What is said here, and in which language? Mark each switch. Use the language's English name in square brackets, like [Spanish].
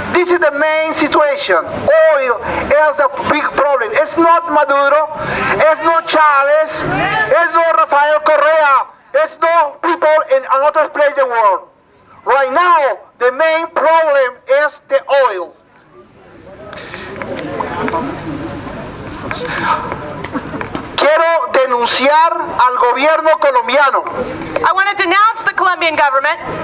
[English] This is the main situation. Oil is the big problem. It's not Maduro, it's not Chavez, it's not Rafael Correa, it's no people in another place in the world. Right now, the main problem is the oil. [Spanish] Quiero denunciar al gobierno colombiano. [English] I want to denounce the Colombian government.